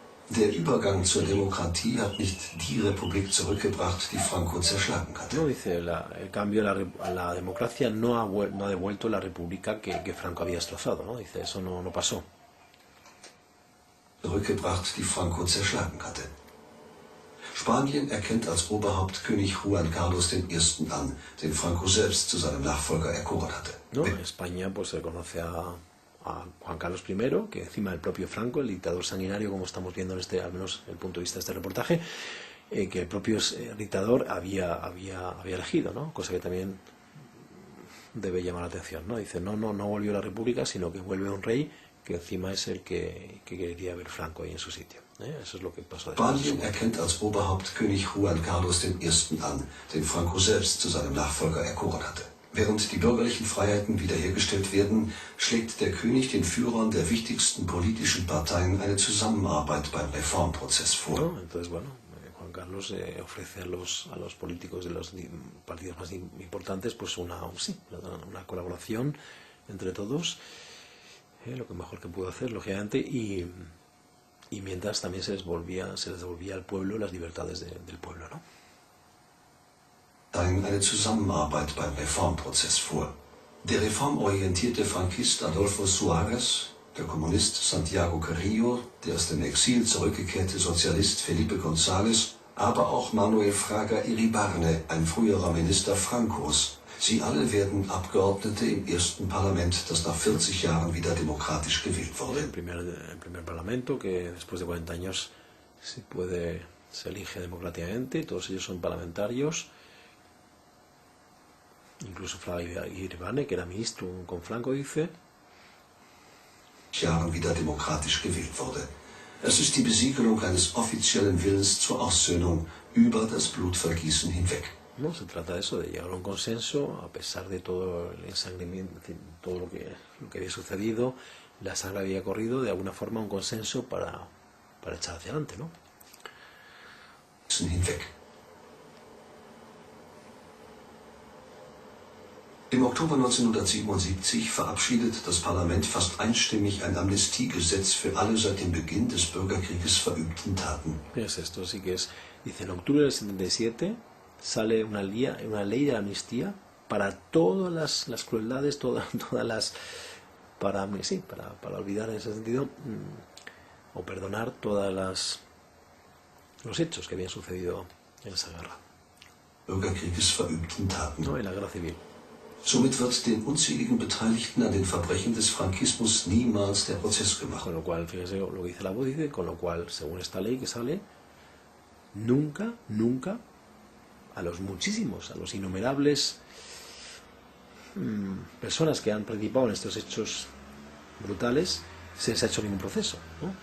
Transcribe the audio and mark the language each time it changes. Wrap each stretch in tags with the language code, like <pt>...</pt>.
<de>Der Übergang zur Demokratie hat nicht die Republik zurückgebracht, die Franco zerschlagen hatte.</de> <es>No, dice, el cambio a la democracia no ha devuelto la república que Franco había destrozado, ¿no? Dice, eso no pasó.</es> <de>Zurückgebracht, die Franco zerschlagen hatte. Spanien erkennt als Oberhaupt König Juan Carlos I. an, den Franco selbst zu seinem Nachfolger erkoren hatte.</de> <es>No, España pues reconoce a Juan Carlos I, que encima del propio Franco, el dictador sanguinario, como estamos viendo en al menos el punto de vista de este reportaje, que el propio dictador había elegido, ¿no? Cosa que también debe llamar la atención, ¿no? Dice, no volvió la república, sino que vuelve un rey que encima es el que quería ver Franco ahí en su sitio. Eso es lo que pasó después.</es> <de>Spanien erkennt als Oberhaupt König Juan Carlos I. an, den Franco selbst zu seinem Nachfolger erkoren hatte. Während die bürgerlichen Freiheiten wiederhergestellt werden, schlägt der König den Führern der wichtigsten politischen Parteien eine Zusammenarbeit beim Reformprozess vor.</de> <es>¿No? Entonces, bueno, Juan Carlos ofrece a los políticos de los partidos más importantes pues una colaboración entre todos, lo que mejor que pudo hacer, lógicamente, y mientras también se les devolvía al pueblo las libertades del pueblo, ¿no?</es> <de>drang eine Zusammenarbeit beim Reformprozess vor. Der reformorientierte Frankist Adolfo Suárez, der Kommunist Santiago Carrillo, der aus dem Exil zurückgekehrte Sozialist Felipe González, aber auch Manuel Fraga Iribarne, ein früherer Minister Francos. Sie alle werden Abgeordnete im ersten Parlament, das nach 40 Jahren wieder demokratisch gewählt wurde.</de> <es>El primer parlamento que después de 40 años se elige democráticamente, todos ellos son parlamentarios, incluso Fraga Iribarne, que era ministro con Franco, dice.</es> <de>Jahren wieder demokratisch gewählt wurde. Es ist die Besiegelung eines offiziellen Willens zur Aussöhnung über das Blutvergießen hinweg.</de> <es>No, se trata de eso, de llegar a un consenso a pesar de todo el ensangramiento, todo lo que había sucedido, la sangre había corrido, de alguna forma un consenso para echar hacia adelante, ¿no?</es> <de>Hinweg. Im Oktober 1977 verabschiedet das Parlament fast einstimmig ein Amnestiegesetz für alle seit dem Beginn des Bürgerkrieges verübten Taten.</de> <es>Es esto, sí que es. Dice, en octubre del 77 sale una ley de amnistía para todas las crueldades, todas las... para olvidar en ese sentido, o perdonar todas los hechos que habían sucedido en esa guerra.</es> <de>Bürgerkrieges verübten Taten.</de> <es>No, en la guerra civil.</es> <de>Somit wird den unzähligen Beteiligten an den Verbrechen des Frankismus niemals der Prozess gemacht.</de> <es>Con lo cual, fíjese lo que dice la voz, dice, con lo cual, según esta ley que sale, nunca, a los muchísimos, a los innumerables personas que han participado en estos hechos brutales, se les ha hecho ningún proceso, ¿no?</es>